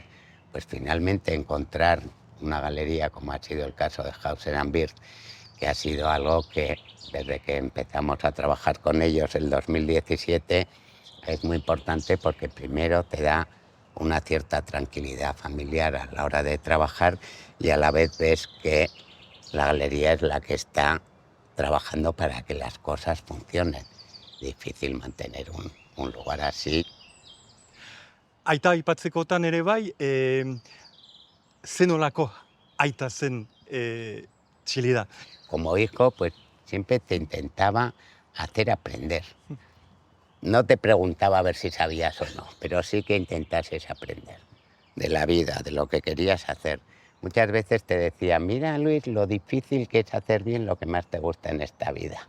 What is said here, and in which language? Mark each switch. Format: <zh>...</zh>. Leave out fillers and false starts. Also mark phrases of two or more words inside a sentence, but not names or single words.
<es>Pues finalmente encontrar una galería, como ha sido el caso de Hauser & Wirth, que ha sido algo que desde que empezamos a trabajar con ellos en 2017 es muy importante, porque primero te da una cierta tranquilidad familiar a la hora de trabajar y a la vez ves que la galería es la que está trabajando para que las cosas funcionen. Difícil mantener un lugar así.</es> <eu>Aita aipatzekotan ere bai, zenolako aita zen Txillida.</eu> <es>Como hijo, pues siempre te intentaba hacer aprender. No te preguntaba a ver si sabías o no, pero sí que intentases aprender de la vida, de lo que querías hacer. Muchas veces te decía, mira Luis, lo difícil que es hacer bien lo que más te gusta en esta vida.</es>